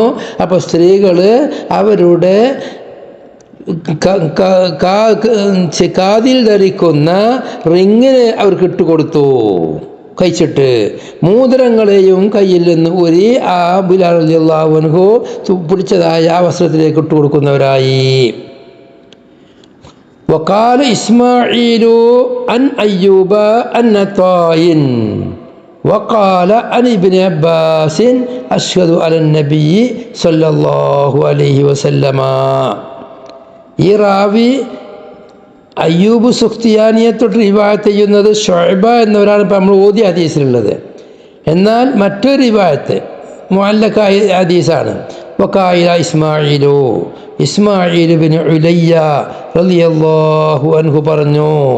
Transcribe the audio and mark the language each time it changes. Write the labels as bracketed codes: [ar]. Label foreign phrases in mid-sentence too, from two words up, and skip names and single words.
[ml] അപ്പോൾ സ്ത്രീകൾ അവരുടെ കാതിൽ ധരിക്കുന്ന റിങ്ങിന് അവർക്ക് ഇട്ടുകൊടുത്തു. കഴിച്ചിട്ട് മോതിരങ്ങളെയും കയ്യിൽ നിന്ന് ഊരി ആ ബിലാൽ [ar] رضي الله عنه [ml] പിടിച്ചതായ ആ വസ്ത്രത്തിലേക്ക് ഇട്ടുകൊടുക്കുന്നവരായി. [ar] وقال إسماعيل عن أيوب النطاء وقال عن ابن عباس أشهد على النبي صلى الله عليه وسلم. [ml] ഈ റാവി അയ്യൂബ് സുഖ്തിയാനിയെ തൊട്ട് റിവായത്ത് ചെയ്യുന്നത് ഷുഅബ എന്നവരാണ് ഇപ്പോൾ നമ്മൾ ഓതിയ ഹദീസിലുള്ളത്. എന്നാൽ മറ്റൊരു റിവായത്ത് മുഅല്ലഖായ ഹദീസാണ്. [ar] وقال إسماعيل, [ml] ഇസ്മാഈൽ ഇബ്നു ഉലയ്യ [ar] رضي الله عنه [ml] പറഞ്ഞു.